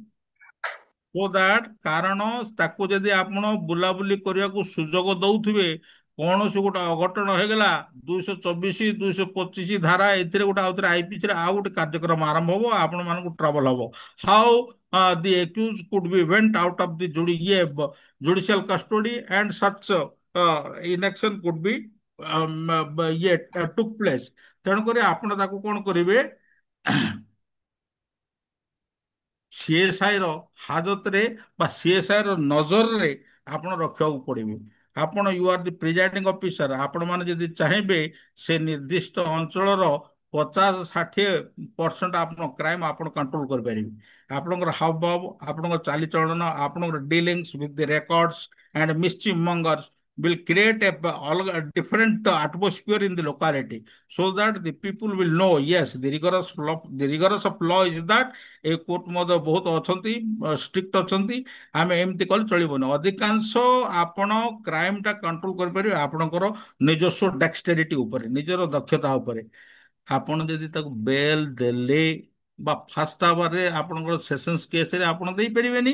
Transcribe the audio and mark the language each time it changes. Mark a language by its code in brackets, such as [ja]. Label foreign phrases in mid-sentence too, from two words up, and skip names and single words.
[en] so that, [or] କାରଣ ତାକୁ ଯଦି ଆପଣ ବୁଲାବୁଲି କରିବାକୁ ସୁଯୋଗ ଦଉଥିବେ, କୌଣସି ଗୋଟେ ଅଘଟଣ ହେଇଗଲା, 224 225 ଧାରା ଏଥିରେ ଗୋଟେ ଆଉଥରେ ଆଇପିସିରେ ଆଉ ଗୋଟେ କାର୍ଯ୍ୟକ୍ରମ ଆରମ୍ଭ ହବ, ଆପଣ ମାନଙ୍କୁ ଟ୍ରବଲ ହବ। [en] how the accused could be went out of the judicial custody and such inaction could be took place। [or] ତେଣୁକରି ଆପଣ ତାକୁ କଣ କରିବେ, ସିଏସ୍ଆଇ ର ହାଜତରେ ବା ସିଏସ୍ଆଇ ର ନଜରରେ ଆପଣ ରଖିବାକୁ ପଡିବେ। ଆପଣ [en] you are the presiding officer, [or] ଆପଣ ମାନେ ଯଦି ଚାହିଁବେ ସେ ନିର୍ଦ୍ଦିଷ୍ଟ ଅଞ୍ଚଳର 50-60% ଆପଣ କ୍ରାଇମ ଆପଣ କଣ୍ଟ୍ରୋଲ କରିପାରିବେ। ଆପଣଙ୍କର ହାବଭାବ, ଆପଣଙ୍କ ଚାଲିଚଳନ, ଆପଣଙ୍କର [en] dealings with the records and mischief mongers will create a different atmosphere in the locality, so that the people will know, yes, the rigorous of law is that [or] ଏ କୋର୍ଟ ମଧ୍ୟ ବହୁତ ଅଛନ୍ତି, ଷ୍ଟ୍ରିକ୍ଟ ଅଛନ୍ତି, ଆମେ ଏମିତି କଲେ ଚଳିବନି। ଅଧିକାଂଶ ଆପଣ କ୍ରାଇମଟା କଣ୍ଟ୍ରୋଲ କରିପାରିବେ ଆପଣଙ୍କର ନିଜସ୍ୱ ଡେକ୍ସଟେରିଟି ଉପରେ, ନିଜର ଦକ୍ଷତା ଉପରେ। ଆପଣ ଯଦି ତାକୁ ବେଲ୍ ଦେଲେ ବା [en] first hourରେ [or] ଆପଣଙ୍କର ସେସନ୍ସ କେସରେ ଆପଣ ଦେଇପାରିବେନି।